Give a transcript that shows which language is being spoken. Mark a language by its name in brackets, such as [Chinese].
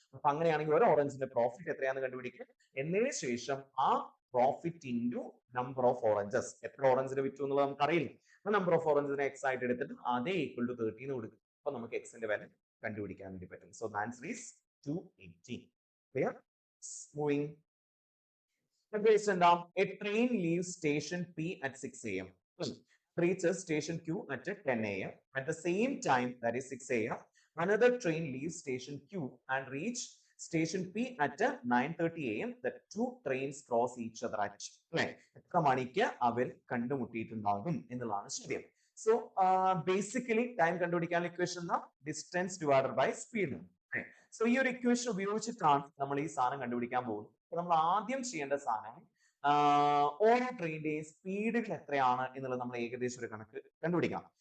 [Malayalam] അപ്പൊ അങ്ങനെയാണെങ്കിൽ ഒരു ഓറഞ്ചിന്റെ പ്രോഫിറ്റ് എത്രയാണെന്ന് കണ്ടുപിടിക്കും. എന്നതിന് ശേഷം ആ profit into number of oranges, എത്ര ഓറഞ്ചിന് വിറ്റു എന്നുള്ളത് നമുക്ക് അറിയില്ല. നമ്പർ ഓഫ് ഓറഞ്ചിനെ എക്സ് ആയിട്ട് എടുത്തിട്ട് അതേ ഈക്വൽ ടു 13 കൊടുക്കും. അപ്പൊ നമുക്ക് എക്സിന്റെ വില കണ്ടുപിടിക്കാൻ വേണ്ടി പറ്റും. [English] So the answer is 280. Clear? Moving. A train leaves station P at 6 a.m. reaches station Q at 10 a.m. At the same time, that is 6 a.m., another train leaves station Q and reach station P at 9:30 a.m. The two trains cross each other at [Malayalam] എത്ര മണിക്ക് അവർ കണ്ടുമുട്ടിയിട്ടുണ്ടാകും എന്നുള്ളതാണ് ചോദ്യം. So basically time കണ്ടുപിടിക്കാനുള്ള equation [English] Distance divided by speed. [Malayalam] So ഈ ഒരു equation ഉപയോഗിച്ചിട്ടാണ് നമ്മൾ ഈ സാധനം കണ്ടുപിടിക്കാൻ പോകുന്നത്. അപ്പൊ നമ്മൾ ആദ്യം ചെയ്യേണ്ട സാധനം ഓരോ ട്രെയിനിന്റെയും സ്പീഡുകൾ എത്രയാണ് എന്നുള്ളത് നമ്മൾ ഏകദേശം ഒരു കണക്ക് കണ്ടുപിടിക്കാം.